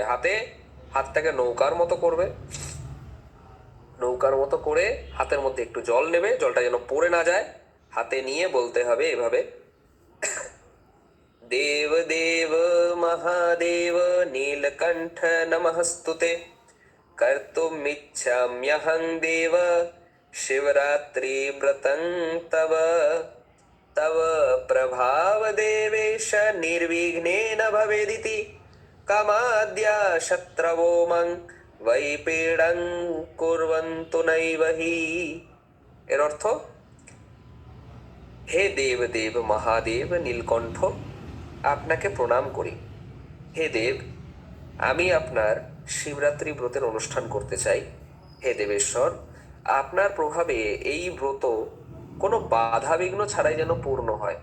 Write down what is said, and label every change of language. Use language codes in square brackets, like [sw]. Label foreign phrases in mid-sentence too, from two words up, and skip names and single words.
[bn] হাতটাকে নৌকার মতো করবে, নৌকার মতো করে হাতের মধ্যে একটু জল নেবে, জলটা যেন পড়ে না যায়। হাতে নিয়ে বলতে হবে এভাবে, [sa] দেব দেব মহাদেব নীলকণ্ঠ নমস্তুতে, कर्तुमिच्छाम्यहं देव शिवरात्रि व्रतं तव, तव प्रभाव देवेश निर्विघ्नेन भवेदिति, कामाद्या शत्रवो मं वै पीडं कुर्वन्तु नैव हि। [bn] এর অর্থ, হে দেব দেব মহাদেব নীলকণ্ঠ, আপনাকে প্রণাম করি। হে দেব, আমি আপনার শিবরাত্রি ব্রতের অনুষ্ঠান করতে চাই। হে দেবেশ্বর, আপনার প্রভাবে এই ব্রত কোনো বাধা বিঘ্ন ছাড়াই যেন পূর্ণ হয়।